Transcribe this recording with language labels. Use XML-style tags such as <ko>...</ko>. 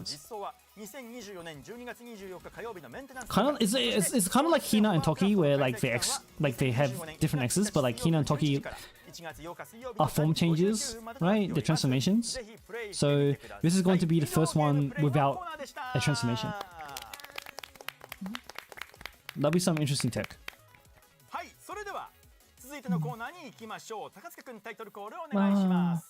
<ja>実装は2024年12月24日火曜日のメンテナンス。</ja> <en>Kind of, it's kind of like Hina and Toki, where like they have different X's, but like Hina and Toki are form changes, right? The transformations. So this is going to be the first one without a transformation. That'll be some interesting tech.</en> <ja>はい、それでは続いてのコーナーに行きましょう。高塚くんタイトルコールお願いします。</ja>